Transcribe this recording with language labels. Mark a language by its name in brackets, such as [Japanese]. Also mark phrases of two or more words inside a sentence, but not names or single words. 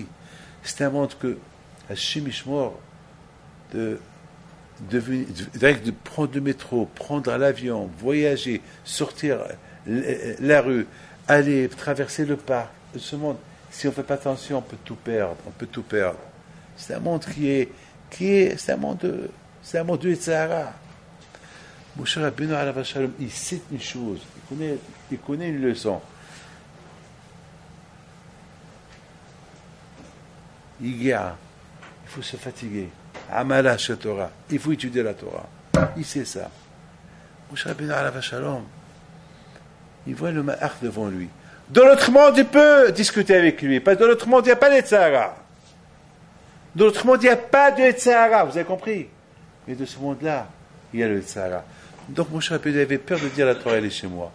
[French] C'est un monde que [Hebrew] ה' ישמור [French] de prendre le métro, prendre l'avion, voyager, sortir la rue, aller traverser le parc. Ce monde, si on ne fait pas attention, on peut tout perdre. On peut tout perdre. C'est un monde c'est un monde de Tzahara. [Hebrew] Moshe Rabbeinu עליו השלום, [French] il sait une chose, il connaît une leçon. Il faut se fatiguer. [Hebrew] עמלה תורה. [French] Il faut étudier la Torah. Il sait ça. [Hebrew] Moshe Rabbeinu עליו השלום, [French] il voit le Ma'ach devant lui. Dans l'autre monde, il peut discuter avec lui. Parce que dans l'autre monde, il n'y a pas de Tzahara. Dans l'autre monde, il n'y a pas de Tzahara. Vous avez compris? Mais de ce monde-là, il y a le Tzahara. Donc, Moshe Rabbeinu avait peur de dire la Torah, elle est chez moi.